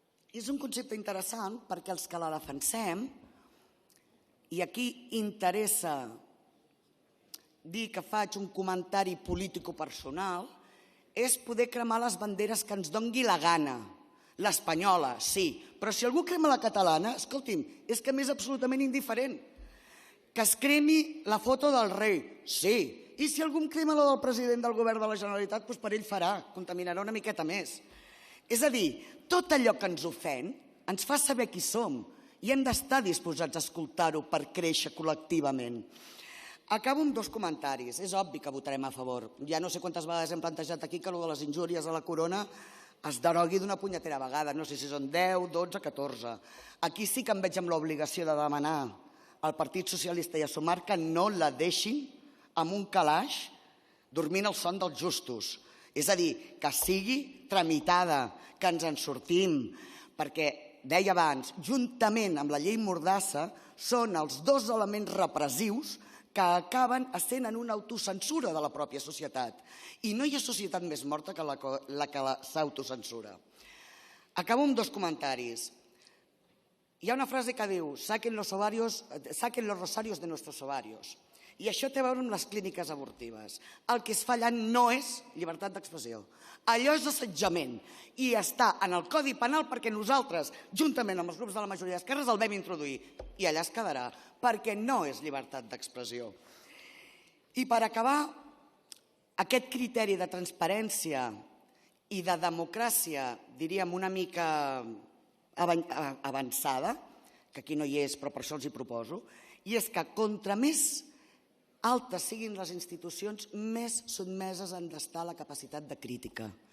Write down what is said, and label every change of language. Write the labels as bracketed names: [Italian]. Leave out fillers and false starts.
[Catalan] És un concepte interessant perquè els que la defensem, i aquí interessa dir que faig un comentari político-personal, és poder cremar les banderes que ens dongui la gana. L'espanyola, sí, però si algú crema la catalana, escolti'm, és que m'és absolutament indiferent. Que es cremi la foto del rei, sí. I si algú crema la del president del govern de la Generalitat, doncs per ell farà, contaminarà una miqueta més. És a dir, tot allò que ens ofèn ens fa saber qui som i hem d'estar disposats a escoltar-ho per créixer col·lectivament. Acabo amb 2 comentaris. És obvi que votarem a favor. Ja no sé quantes vegades hem plantejat aquí que allò de les injúries a la corona es derogui d'una punyetera vegada. No sé si són 10, 12, 14. Aquí sí que em veig amb l'obligació de demanar al Partit Socialista i a Sumar que no la deixin amb un calaix dormint el son dels justos. És a dir, que sigui tramitada, que ens en sortim, perquè, deia abans, juntament amb la llei Mordassa, són els 2 elements repressius que acaben essent en una autocensura de la pròpia societat. I no hi ha societat més morta que la que s'autocensura. Acabo amb 2 comentaris. Hi ha una frase que diu, [Spanish] saquen los rosarios de nuestros ovarios. [Catalan] I això té a veure amb les clíniques abortives. El que es fa allà no és llibertat d'expressió. Allò és assetjament i està en el Codi Penal perquè nosaltres, juntament amb els grups de la majoria d'esquerres, el vam introduir. I allà es quedarà, perquè no és llibertat d'expressió. I per acabar, aquest criteri de transparència i de democràcia, diríem una mica avançada, que aquí no hi és, però per això els hi proposo, i és que contra més altes siguin les institucions, més sotmeses han d'estar a la capacitat de crítica.